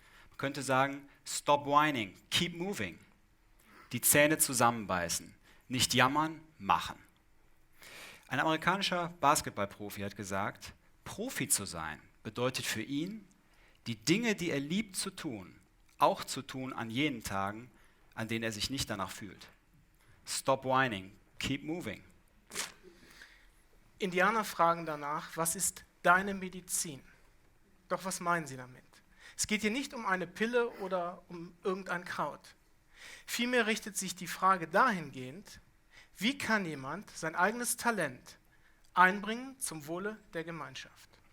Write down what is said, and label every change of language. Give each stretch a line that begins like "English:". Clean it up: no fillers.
German: Man könnte sagen,
English: stop whining, keep moving.
German: Die Zähne zusammenbeißen, nicht jammern, machen. Ein amerikanischer Basketballprofi hat gesagt, Profi zu sein bedeutet für ihn, die Dinge, die er liebt zu tun, auch zu tun an jenen Tagen, an denen er sich nicht danach fühlt.
English: Stop whining, keep moving.
German: Indianer fragen danach, was ist deine Medizin? Doch was meinen sie damit? Es geht hier nicht um eine Pille oder um irgendein Kraut. Vielmehr richtet sich die Frage dahingehend, wie kann jemand sein eigenes Talent einbringen zum Wohle der Gemeinschaft?